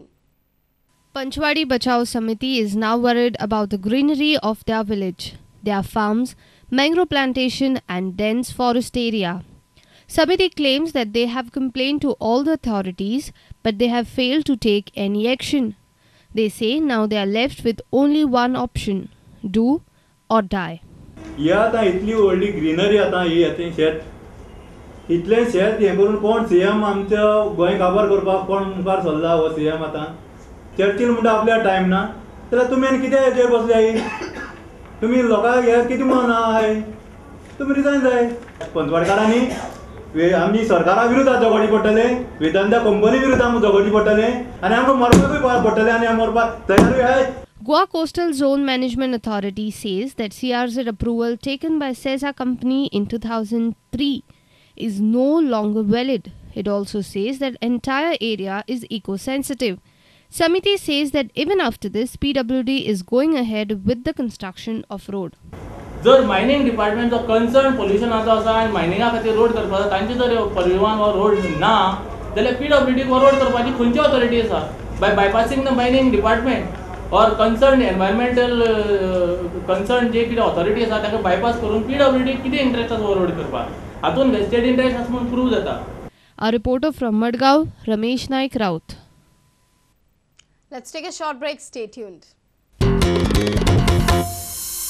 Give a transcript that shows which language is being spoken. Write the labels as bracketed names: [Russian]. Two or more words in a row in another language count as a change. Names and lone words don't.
[English] Panchwadi Bachao Samiti is now worried about the greenery of their village, their farms, mangrove plantation and dense forest area. Samiti claims that they have complained to all the authorities, but they have failed to take any action. They say now they are left with only one option, do or die. [Konkani] या आता इतली व्हडली ग्रीनरी आता ही येते शेत इतले शेत हे करून कोण सीएम आमच्या गोंय काबार करपाक कोण मुखार सरला हो सीएम आता चर्चिल म्हणटा आपल्या टाइम ना जाल्यार तुमी आनी कितें हेजेर बसले तुमी लोकांक हे कितें म्हणून आहाय तुमी रिजायन जाय पंचवाडकारांनी आमची सरकारा विरोधात झगडी पडटले वेदांता कंपनी विरोधात आमकां झगडी पडटले आनी आमकां मरपाकूय पडटले आनी आमी मरपाक तयारूय आहाय. [English] Goa Coastal Zone Management Authority says that CRZ approval taken by SEZA company in 2003 is no longer valid. It also says that entire area is eco-sensitive. Samiti says that even after this, PWD is going ahead with the construction of road. [Konkani] जर मायनिंग डिपार्टमेंट जो कन्सर्न पोल्युशनाचो आसा आनी मायनिंगा खातीर रोड करपाचो तांचे जर परिवहन हो रोड ना जाल्यार PWD हो रोड करपाची खंयची ऑथॉरिटी आसा [English] by bypassing the mining department [Konkani] और कंसर्न [English] environmental concern [Konkani] जे कितें ऑथॉरिटी आसा ताका बायपास करून PWD कितें इंटरेस्ट आसा हो रोड करपाक हातून [English] vested interest [Konkani] आसा म्हणून प्रूव जाता. [English] A reporter from Madgaon, Ramesh Naik Raut. Let's take a short break. Stay tuned.